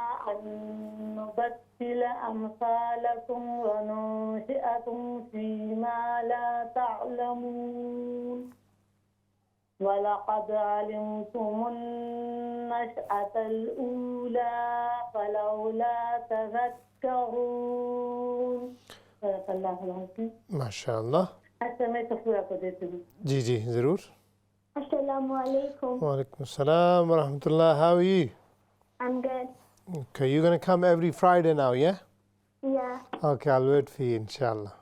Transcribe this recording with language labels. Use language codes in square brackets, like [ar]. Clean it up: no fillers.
[ar] أن نبدل أمثالكم وننشئكم فيما لا تعلمون ولقد علمتم النشأة الأولى فلولا تذكرون صدق الله العظيم. ماشاء اللہ. [ur] اچھا میں سفورہ کو دیتی ہوں. جی جی ضرور. [ar] السلام alaikum. وعلیکم السلام ورحمۃ اللہ. [en] How are you? I'm good. Okay, you're going to come every Friday now, yeah? Yeah. Okay, I'll wait for you, inshallah.